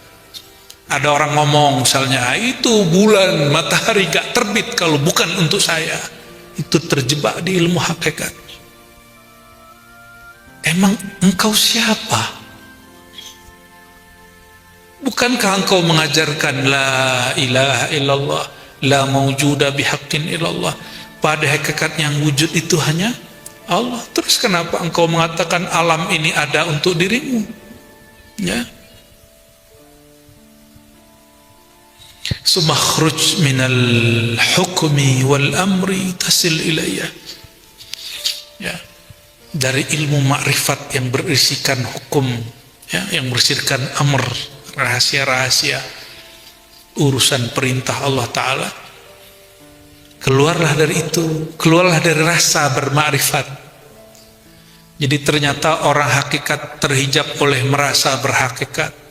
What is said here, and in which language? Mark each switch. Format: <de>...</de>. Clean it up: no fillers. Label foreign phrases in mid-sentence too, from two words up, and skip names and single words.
<id>Ada orang ngomong misalnya, itu bulan matahari gak terbit kalau bukan untuk saya. Itu terjebak di ilmu hakikat. Emang engkau siapa? Bukankah engkau mengajarkan</id> <ar>لا إله إلا الله، لا موجود بحق إلا الله,</ar> <id>pada hakikat yang wujud itu hanya Allah. Terus kenapa engkau mengatakan alam ini ada untuk dirimu? Ya.</id> <ar>ثم اخرج من الحكم والأمر تصل إلي.</ar> <id>Ya. Dari ilmu makrifat yang berisikan hukum, ya, yang berisikan amr, rahasia-rahasia urusan perintah Allah Ta'ala, keluarlah dari itu, keluarlah dari rasa bermakrifat. Jadi ternyata orang hakikat terhijab oleh merasa berhakikat.</id>